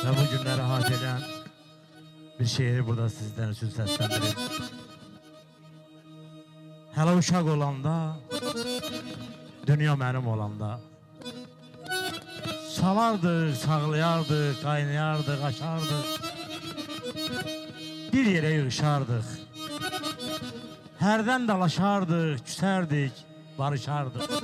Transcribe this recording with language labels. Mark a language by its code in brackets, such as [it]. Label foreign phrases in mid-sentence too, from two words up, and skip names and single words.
[tr] ve bu günleri hatırlayan bir şiiri burada sizden için seslendireyim. [az] Hele uşaq olanda, dünya mənim olanda, salardıq, sağlayardıq, qaynayardıq, açardıq, bir yere yığışardıq, hərdən dalaşardıq, küsərdik, barışardıq.